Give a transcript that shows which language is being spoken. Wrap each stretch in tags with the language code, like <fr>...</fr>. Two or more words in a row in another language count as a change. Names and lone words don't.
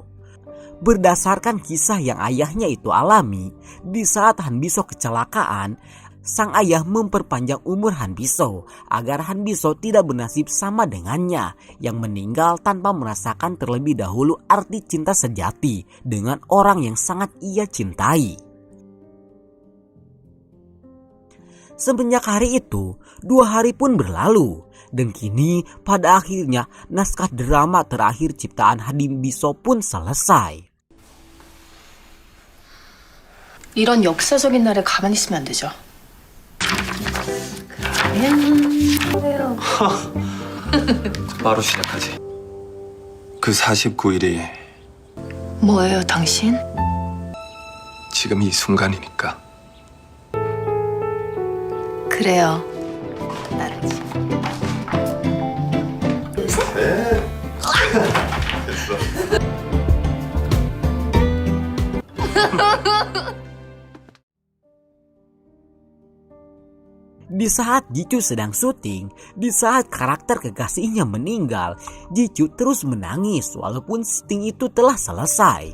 <id>Berdasarkan kisah yang ayahnya itu alami, di saat Han Bi-so kecelakaan, sang ayah memperpanjang umur Han Bi-so agar Han Bi-so tidak bernasib sama dengannya yang meninggal tanpa merasakan terlebih dahulu arti cinta sejati dengan orang yang sangat ia cintai. Semenjak hari itu, 2 hari pun berlalu dan kini pada akhirnya naskah drama terakhir ciptaan Han Bi-so pun selesai.</id> <ko>이런 역사적인 날에 가만히 있으면 안 되죠. 그래요. 바로 시작하지. 그 49일이 뭐예요, 당신? 지금 이 순간이니까. 그래요. 나라지.</ko> <id>Di saat Ji-Choo sedang syuting, di saat karakter kekasihnya meninggal, Ji-Choo terus menangis walaupun syuting itu telah selesai.</id>